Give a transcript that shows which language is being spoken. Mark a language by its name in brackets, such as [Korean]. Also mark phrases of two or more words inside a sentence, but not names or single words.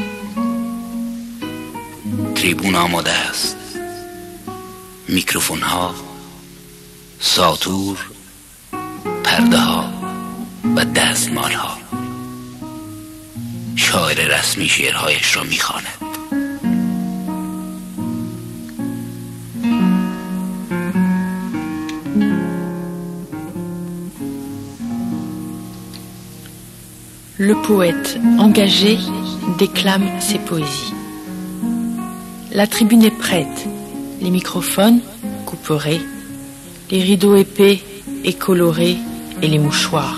[Persian] تریبون آماده است. میکروفون ها، ساطور، پرده ها و دستمال ها. شاعر رسمی شعرهایش را میخواند. [French] Le poète engagé déclame ses poésies. La tribune est prête, les microphones couperés, les rideaux épais et colorés et les mouchoirs.